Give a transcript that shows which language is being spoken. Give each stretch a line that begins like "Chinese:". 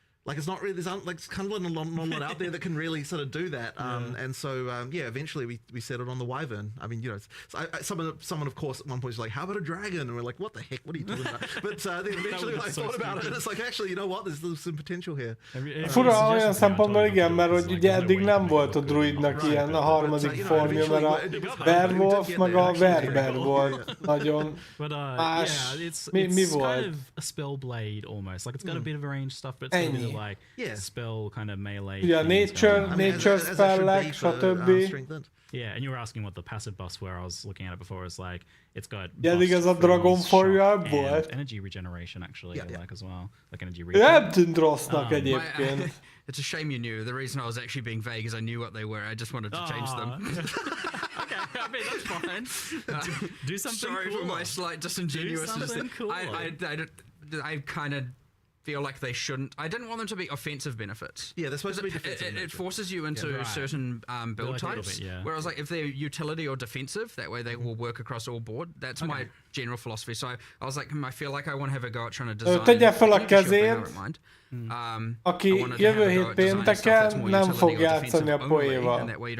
English: Like it's not really, it's kind of not a lot out there that can really sort of do that. And so, eventually we settled on the wyvern. I mean, someone of course at one point was like, how about a dragon? And we're like, what the heck? What are you talking about? But then eventually I thought about it and it's like, actually, you know what? There's some potential here.
Hungarian: Fura olyan szempontból igen, mert hogy ugye eddig nem volt a druidnak ilyen a harmadik formja, mert a werewolf meg a werber volt nagyon más. Mi volt?
English: It's kind of a spell blade almost. Like it's got a bit of a range stuff, but it's got a bit of like spell kind of melee.
Hungarian: Yeah, nature spellek, stb.
English: Yeah, and you were asking what the passive buffs were. I was looking at it before. It's like it's got
Hungarian: ez a Dragon Warrior volt.
English: Energy regeneration actually, like as well, like energy regeneration.
Hungarian: Nem tűnt rossznak egyébként.
English: It's a shame you knew. The reason I was actually being vague is I knew what they were. I just wanted to change them. Okay, I mean that's fine. Do something. Sorry cool. for my slight disingenuousness. Do something cool. I kind of feel like they shouldn't. I didn't want them to be offensive benefits. Yeah, they're supposed to be defensive. It forces you into certain build types. Whereas like if they're utility or defensive, that way they will work across all board. That's my general philosophy. So I was like, I feel like I want to have a go at trying to design.
Hungarian: Tegye fel a kezét, aki jövő hét pénteken nem fog játszani a poéval.